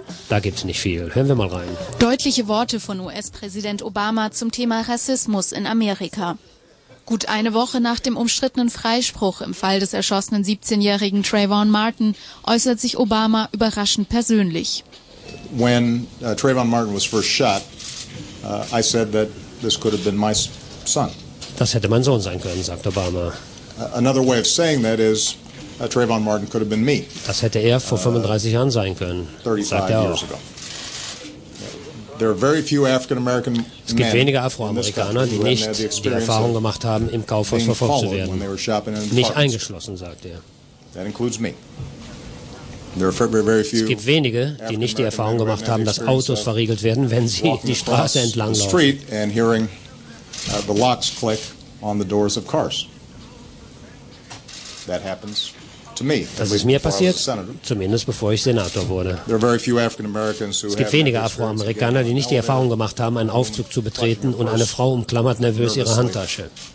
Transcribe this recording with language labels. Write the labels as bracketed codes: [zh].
[de] Da gibt's nicht viel. Hören wir mal rein. Deutliche Worte von US-Präsident Obama zum Thema Rassismus in Amerika. Gut eine Woche nach dem umstrittenen Freispruch im Fall des erschossenen 17-jährigen Trayvon Martin äußert sich Obama überraschend persönlich. [en] When Trayvon Martin was first shot, I said that this could have been my son. [de] Das hätte mein Sohn sein können, sagt Obama. [en] Another way of saying that is Trayvon Martin could have been me. [de] Das hätte er vor 35 Jahren sein können, sagt er auch. [en] There are very few African American men. [de] Es gibt wenige Afroamerikaner, die nicht die Erfahrung gemacht haben, im Kaufhaus verfolgt zu werden. Nicht eingeschlossen, sagt er. [en] That includes me. There are very few. [de] Es gibt wenige, die nicht die Erfahrung gemacht haben, dass Autos verriegelt werden, wenn sie die Straße entlang laufen. [en] Street and hearing the locks click on the doors of cars. That happens. [de] Das ist mir passiert, zumindest bevor ich Senator wurde. Es gibt wenige Afroamerikaner, die nicht die Erfahrung gemacht haben, einen Aufzug zu betreten und eine Frau umklammert nervös ihre Handtasche.